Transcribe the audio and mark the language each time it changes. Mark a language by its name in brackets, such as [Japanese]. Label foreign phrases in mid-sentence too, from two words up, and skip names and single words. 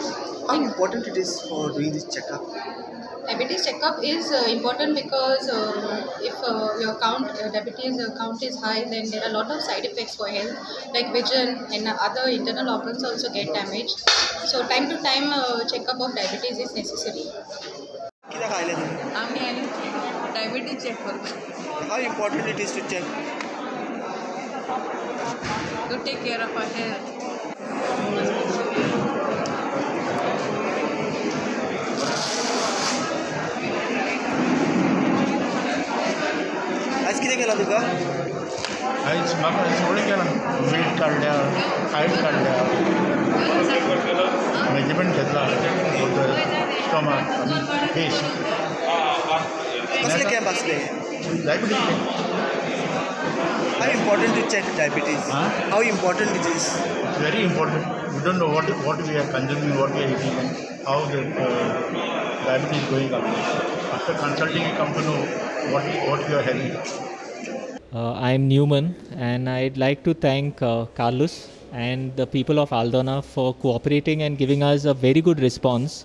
[English] How important it is for doing this checkup? Diabetes checkup is important because if your diabetes count is high, then there are a lot of side effects for health, like vision and other internal organs also get damaged. So time to time checkup of diabetes is necessary. [Konkani] कित्याक आयले तुमी? आमी आयले डायबिटीज चेक करपाक. [English] How important it is to check? To take care of our health. [Konkani] आज कितें केलां तुका? आयज म्हाका सगळें केलां वेट काडल्या हायट काडल्या मेजरमेंट घेतला स्टोमक आनी फेस. कसले कॅम्प आसले? [English] diabetes camp. How important to check diabetes? How important it is? It's very important. We don't know what we are consuming, what we are eating, and how the diabetes is going up. After consulting, you come to know what you are having. I am Newman, and I'd like to thank Carlos and the people of Aldona for cooperating and giving us a very good response.